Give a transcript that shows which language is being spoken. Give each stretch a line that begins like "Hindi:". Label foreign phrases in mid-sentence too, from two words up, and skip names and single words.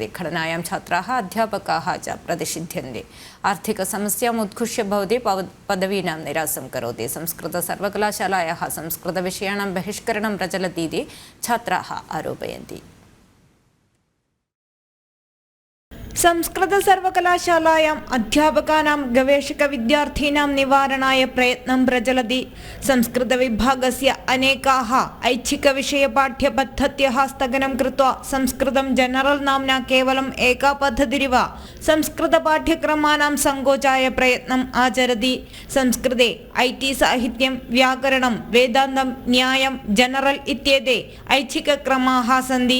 Sanskrit: घटनायां छात्राः अध्यापकाः च प्रतिषिध्यन्ते। आर्थिकसमस्याम् उद्घुष्य भवति पदवीनां निरासं करोति। संस्कृत सर्वकलाशालायाः संस्कृतविषयाणां बहिष्करणं प्रचलति इति छात्राः आरोपयन्ति। സംസ്കൃത സർവകലാശാലായാം അധ്യാപകാനാം ഗവേഷക വിദ്യാർത്ഥീനാം നിവാരണായ പ്രയത്നം പ്രചലതി. സംസ്കൃത വിഭാഗസ്യ അനേകാः ऐच्छिकविषयपाठ्यपद्धत्यः स्थगनं कृत्वा संस्कृतं जनरल नाम्ना केवलम् एका पद्धतिरिव संस्कृतपाठ्यक्रमाणां सङ्कोचाय प्रयत्नम् आचरति. संस्कृते IT साहित्यं, व्याकरणं, वेदान्तं, न्यायं, जनरल इत्येते ऐच्छिकक्रमाः सन्ति.